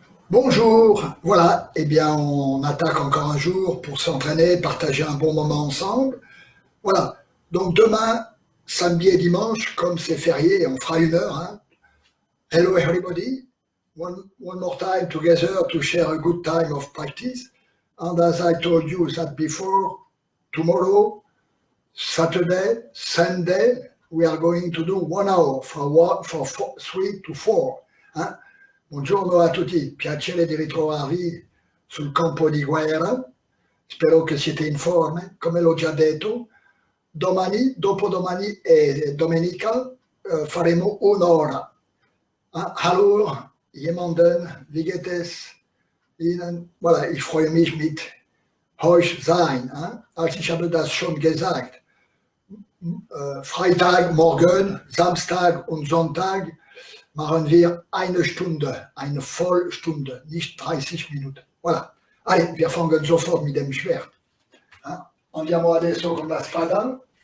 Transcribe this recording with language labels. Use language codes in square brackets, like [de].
[fr] Bonjour, voilà, eh bien on attaque encore un jour pour s'entraîner, partager un bon moment ensemble. Voilà, donc demain, samedi et dimanche, comme c'est férié, on fera 1 heure. Hein. [en] Hello everybody, one more time together to share a good time of practice. And as I told you that before, tomorrow, Saturday, Sunday, we are going to do 1 hour for 3 to 4. Hein. [it] Buongiorno a tutti, piacere di ritrovarvi sul campo di guerra. Spero che siete in forma. Come l'ho già detto, domani, dopodomani e domenica faremo 1 ora. [de] Hallo, jemanden, wie geht es Ihnen? Voilà, ich freue mich mit euch sein. Also ich habe das schon gesagt. Freitag, morgen, Samstag und Sonntag machen wir 1 Stunde, eine Vollstunde, nicht 30 Minuten. Voilà. [fr] Allez, [de] wir fangen sofort mit dem Schwert. [it] Andiamo adesso con la spada.